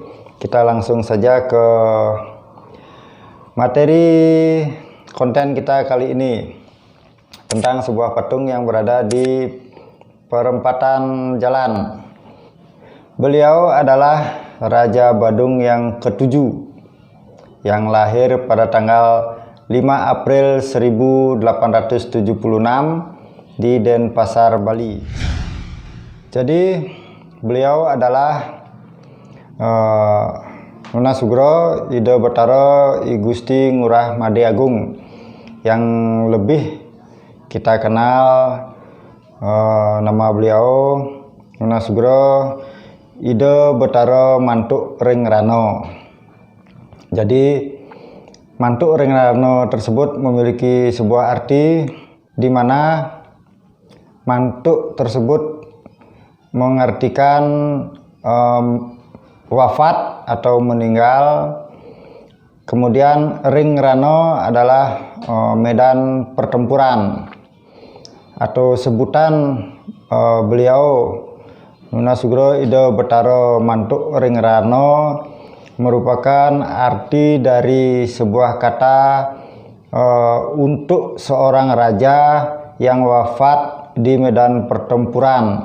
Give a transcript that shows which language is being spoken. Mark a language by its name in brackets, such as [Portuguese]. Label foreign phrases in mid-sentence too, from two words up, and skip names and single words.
[Indonesian] Kita langsung saja ke materi konten kita kali ini tentang sebuah patung yang berada di perempatan jalan. Beliau adalah Raja Badung yang ke-7 yang lahir pada tanggal 5 April 1876 di Denpasar, Bali. Jadi beliau adalah Nuna Sugro Ida Betara I Gusti Ngurah Made Agung, yang lebih kita kenal nama beliau Nuna Sugro Ida Betara Mantuk Ring Rano. Jadi Mantuk Ring Rano tersebut memiliki sebuah arti di mana mantuk tersebut mengartikan wafat atau meninggal. Kemudian Ring Rano adalah medan pertempuran, atau sebutan beliau Nuna Sugro Ida Betara Mantuk Ring Rano merupakan arti dari sebuah kata untuk seorang raja yang wafat di medan pertempuran.